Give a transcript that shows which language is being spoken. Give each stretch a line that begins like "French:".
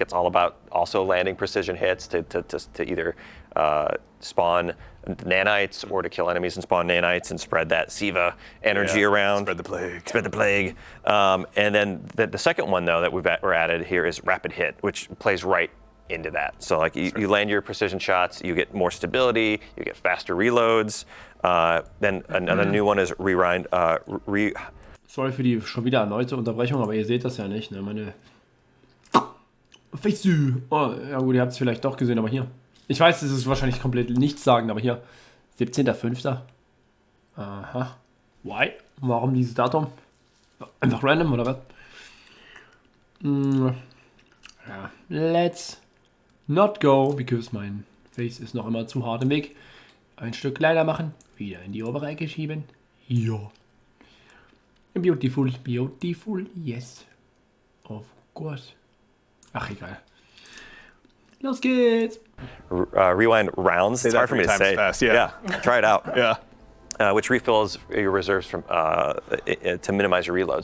English: It's all about also landing precision hits to either spawn nanites or to kill enemies and spawn nanites and spread that SIVA energy around. Spread the plague. Spread the plague. And then the second one, though, that we're added here is Rapid Hit, which plays right into that. So like you land your precision shots, you get more stability, you get faster reloads. Then another new one is Rewind.
German: Sorry für die schon wieder erneute Unterbrechung, aber ihr seht das ja nicht, ne? Meine Face. Oh, ja gut, ihr habt es vielleicht doch gesehen, aber hier. Ich weiß, es ist wahrscheinlich komplett nichts sagen, aber hier. 17.05. Aha.
English: Why?
German: Warum dieses Datum? Einfach random, oder was? Ja.
English: Let's not go, because
German: mein Face ist noch immer zu hart im Weg. Ein Stück kleiner machen, wieder in die obere Ecke schieben. Ja.
English: Beautiful, beautiful, yes. Of course.
German: Ach, egal. Los geht's.
English: Rewind rounds. It's hard for me to say. Fast, yeah. Try it out. Yeah. Which refills your reserves from to minimize your reload.